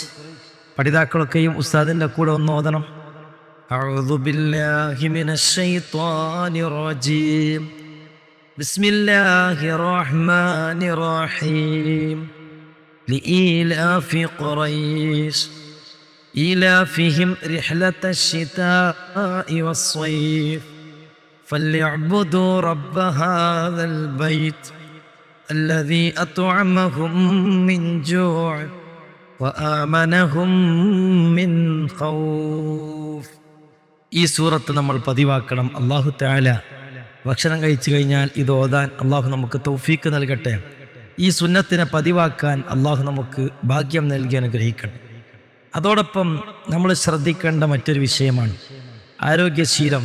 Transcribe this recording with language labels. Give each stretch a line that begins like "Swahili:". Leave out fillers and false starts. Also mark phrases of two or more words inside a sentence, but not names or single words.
Malayalam: പഠിതാക്കളൊക്കെയും ഉസ്താദിൻ്റെ കൂടെ ഒന്ന് ഓതണം.
Arabic: أعوذ بالله من الشيطان الرجيم. بسم الله الرحمن الرحيم. لإيلاف قريش إيلافهم رحلة الشتاء والصيف فليعبدوا رب هذا البيت الذي أطعمهم من جوع وآمنهم من خوف.
Malayalam: ഈ സൂറത്ത് നമ്മൾ പതിവാക്കണം.
Arabic: الله تعالى
Malayalam: ഭക്ഷണം കഴിച്ചു കഴിഞ്ഞാൽ ഇത് ഓതാൻ അല്ലാഹു നമുക്ക് തൗഫീക്ക് നൽകട്ടെ. ഈ സുന്നത്തിനെ പതിവാക്കാൻ അല്ലാഹു നമുക്ക് ഭാഗ്യം നൽകി അനുഗ്രഹിക്കട്ടെ. അതോടൊപ്പം നമ്മൾ ശ്രദ്ധിക്കേണ്ട മറ്റൊരു വിഷയമാണ് ആരോഗ്യശീലം.